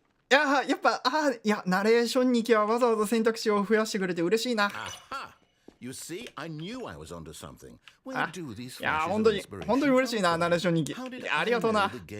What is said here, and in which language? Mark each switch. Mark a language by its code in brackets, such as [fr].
[ja] いや、やっぱ、ナレーション日記はわざわざ選択肢を増やしてくれて嬉しいな。 [en] You see, I knew I was onto something. [ja] いや、本当に嬉しいな、ナレーション日記。ありがとうな。